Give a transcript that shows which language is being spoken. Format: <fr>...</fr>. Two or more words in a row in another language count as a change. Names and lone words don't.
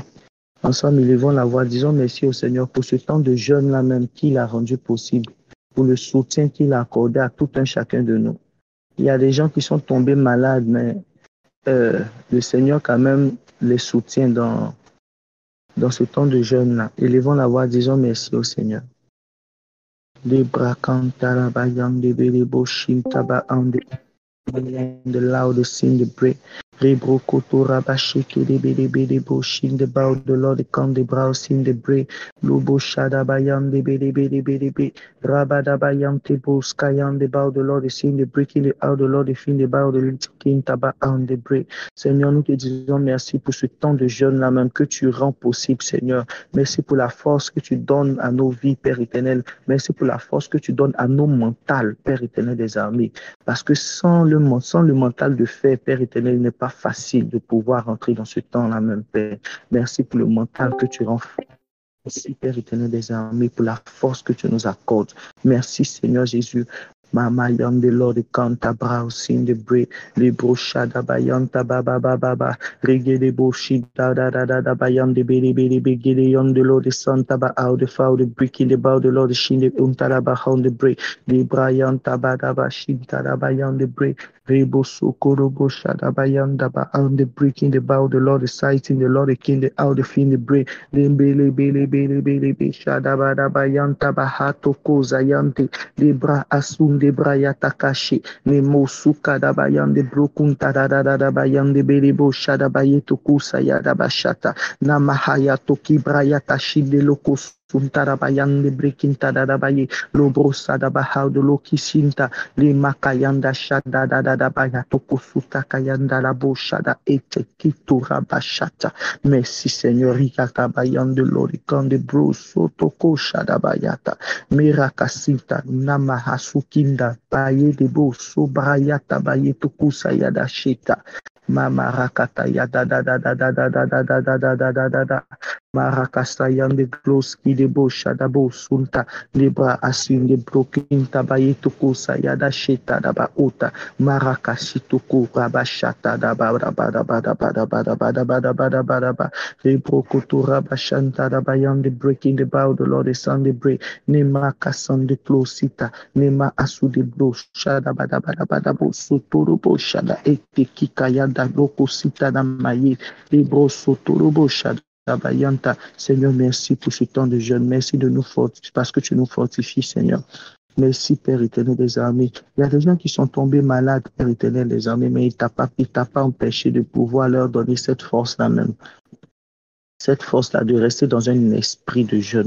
<fr>Ensemble, élevons la voix. Disons merci au Seigneur pour ce temps de jeûne-là même qu'il a rendu possible. Pour le soutien qu'il a accordé à tout un chacun de nous. Il y a des gens qui sont tombés malades, mais le Seigneur quand même les soutient dans ce temps de jeûne-là. Élevons la voix, disons merci au Seigneur. The loudest sing the break. Rebro kotora bashiki de bede boshin the bow the Lord come the brow sin the break. Lubo shada bayam de bede Rabada bayam te boskayan the bow the Lord is in the breaking the out the Lord is in the bow the king taba on the break. Seigneur, nous te disons merci pour ce temps de jeûne là même que tu rends possible, Seigneur. Merci pour la force que tu donnes à nos vies, Père éternel. Merci pour la force que tu donnes à nos mentales, Père éternel des armées. Parce que sans le mental de fer, Père éternel, il n'est pas pas facile de pouvoir rentrer dans ce temps-là même, Père. Merci pour le mental que tu renforces. Merci, Père éternel des armées, pour la force que tu nous accordes. Merci, Seigneur Jésus. Mama yam de Lord kanta brau sin de bre le brochada bayanta baba baba ba rege de boshi da da da da da bayam de bere bere bege de yon de Lord santa ba out the foul the brick in the bow the Lord shin de untara ba hound the bre le brayanta ba da ba shin da bayam de bre rebo sokoro boshada bayanda ba out the brick in the bow the Lord sight in the Lord king the out the fin the bre le bele bele bele bele be shada ba da bayanta ba hato koza yante Libra asun de braya takashi, ne mosuka da bayan de brokunta da bayan de berebo shada bayeto kusa ya da bashata, na mahaya toki braya tashi de lokos. Suntara bayan de brekinta da baye, lobrosa da bahau de loki sinta, le makayanda shada da baya toko suta kayanda la boshada ete kitura bashata. Merci Seigneur, rikata bayan de lorikan de broso toko shada bayata. Mirakasita namahasukinda baye debo sobrayata baye tukusa yada shita mama rakata yada da marakasta yande gloski debo shadabo sunta libra asin de brokinta baye tukusa yada shita daba uta marakasituku rabashata daba bada libro kutura bashanta daba yande breaking the bow the Lord is on the break Nema kasande klosita, nema asude bro, shada bada bada bada bo, sotorobo shada ete kikayada loko sita na maye, libro sotorobo shada. Bayanta. Seigneur, merci pour ce temps de jeûne. Merci de nous fortifier parce que tu nous fortifies, Seigneur. Merci, Père éternel des armées. Il y a des gens qui sont tombés malades, Père éternel des armées, mais il ne t'a pas empêché de pouvoir leur donner cette force-là même. Cette force-là de rester dans un esprit de jeûne.</fr>